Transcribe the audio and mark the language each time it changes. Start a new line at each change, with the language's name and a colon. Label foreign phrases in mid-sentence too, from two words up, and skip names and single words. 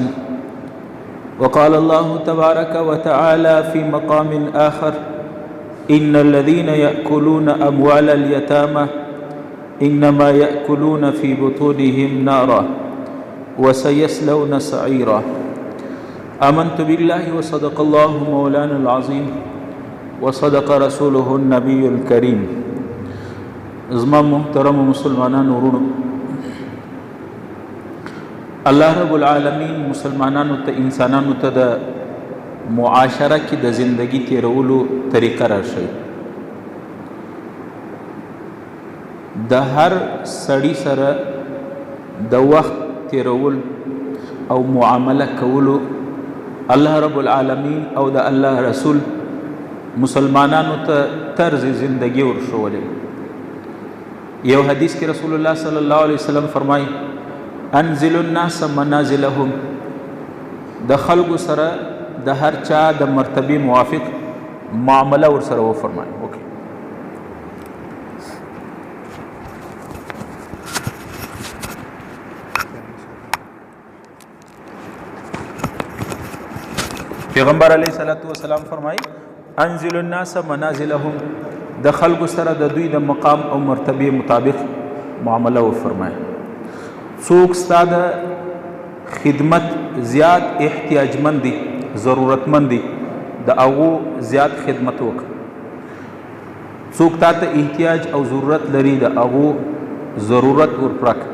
Arabic: وقال الله تبارك وتعالى في مقام آخر: إن الذين يأكلون أموال اليتامى إنما يأكلون في بطونهم نارا وسيصلون سعيرا. آمنت بالله وصدق الله مولانا العظيم وصدق رسوله النبي الكريم.
Pashto: زما محترم مسلمانان ورونو،
Arabic: الله رب العالمین
Pashto: مسلمانانو ته انسانانو ته د معاشره کې د زندگی تیرولو طریقه راشي. د هر سړی سره د وخت تیرول او معامله کولو
Arabic: الله رب العالمین
Pashto: او د الله رسول مسلمانانو ته طرز زندگی ورښولې. یو حدیث کې رسول الله
Arabic: صلی الله علیه وسلم
Pashto: فرمایي:
Arabic: انزل الناس منازلهم.
Pashto: د خلکو سره د هر چا د مرتبه موافق معامله ور سره و فرمایي. پیغمبر
Arabic: علیه الصلاۃ والسلام
Pashto: فرمایي:
Arabic: انزل الناس منازلهم.
Pashto: د خلکو سره د دوی د مقام او مرتبه مطابق معامله و فرمایي. څوک ستا د خدمت زیات احتیاجمند دي، ضرورتمند دي، د هغو زیات خدمت وکړه. څوک تا ته احتیاج او ضرورت لري، د هغو ضرورت ورپوره کړه.